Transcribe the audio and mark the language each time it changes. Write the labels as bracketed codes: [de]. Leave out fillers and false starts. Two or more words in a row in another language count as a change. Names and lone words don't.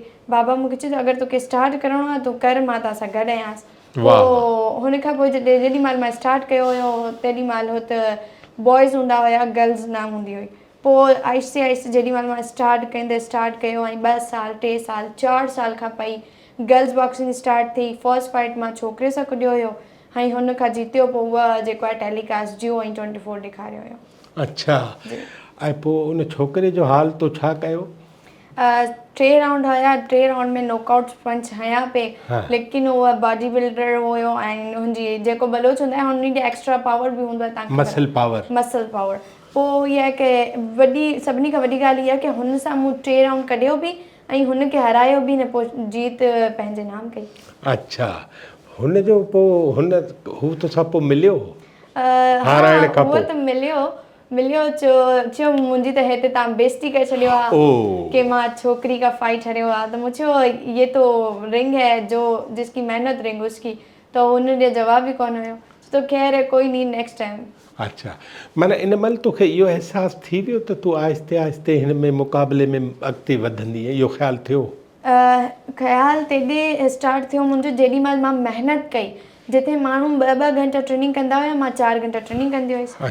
[sd] बाबा मूंखे चयो अगरि तोखे स्टार्ट करिणो आहे तूं कर, मां तव्हां सां गॾु आयांसि। पोइ हुन खां पोइ जेॾी महिल मां स्टार्ट कयो हुयो तेॾी महिल हो त बॉइज़ हूंदा हुया, गर्ल्स न हूंदी हुई। पोइ आहिस्ते आहिस्ते जेॾी महिल मां स्टार्ट कयो ऐं 2 साल 3 साल 4 साल खां पई [en] girls boxing start [sd] थी। [en] first fight [sd] मां छोकिरे सां कुॾियो हुयो ऐं हुन खां जीतियो। पोइ उहा जेको आहे टेलीकास्ट जियो ऐं 24 ॾेखारियो हुयो। अच्छा, ऐं पोइ उन छोकिरे जो हाल तो छा कयो? 3 राउंड हुया, 3 राउंड में [en] knockout punch [sd] हयां पिए। लेकिन उहा [en] body builder [sd] हुयो ऐं हुनजी जेको बलोच हूंदा आहे हुनजी [en] extra power [sd] बि हूंदो आहे, तव्हांखे [en] muscle power. [sd] पोइ इहा आहे की सभिनी खां वॾी ॻाल्हि इहा आहे की हुन सां मूं 3 राउंड कढियो बि ऐं हुनखे हरायो बि न, पोइ जीत पंहिंजे नाम कई। अच्छा, हुनजो पोइ हू तोसां पोइ मिलियो? हाराइण खां पोइ? उहो त मिलियो, चयो मुंहिंजी त हिते तव्हां बेइज़्ती करे छॾियो आहे कि मां छोकिरी का फाइट हरियो आहे। त मूं चयो [ur] یہ تو رنگ ہے، جو جس کی محنت رنگ اس کی. [sd] त हुन ॾे जवाब बि कोन हुयो। [ur] تو خیر کوئی نہیں, [en] next time. [sd] अच्छा, माना इन महिल तोखे इहो अहसासु थी वियो त तूं आहिस्ते आहिस्ते हिन में मुक़ाबले में अॻिते वधंदी, इहो ख़्यालु थियो? ख़्यालु तेॾे स्टार्ट थियो मुंहिंजो जेॾी महिल मां महिनत कई। जिते माण्हू 2-2 घंटा ट्रेनिंग कंदा हुया, मां 4 घंटा ट्रेनिंग कंदी हुयसि।